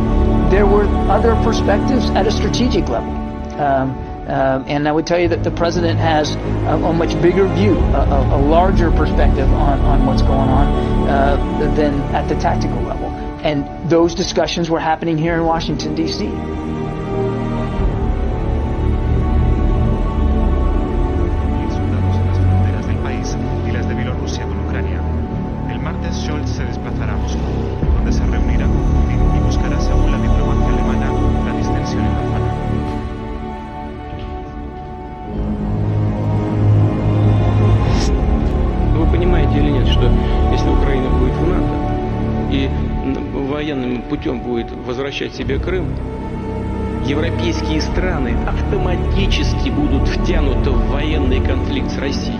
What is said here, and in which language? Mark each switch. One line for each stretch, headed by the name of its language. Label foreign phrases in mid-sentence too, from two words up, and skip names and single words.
English: There were other perspectives at a strategic level. And I would tell you that the president has a much bigger view, a larger perspective on what's going on than at the tactical level. And those discussions were happening here in Washington, D.C.
Spanish: Soldados en las fronteras del país y las de Bielorrusia con Ucrania. El martes Scholz se desplazará a Moscú, donde se reunirá con Putin y buscará, según la diplomacia alemana, la distensión en la zona.
Russian: Вы понимаете или нет, что если Украина будет в НАТО и военным путем будет возвращать себе Крым, европейские страны автоматически будут втянуты в военный конфликт с Россией.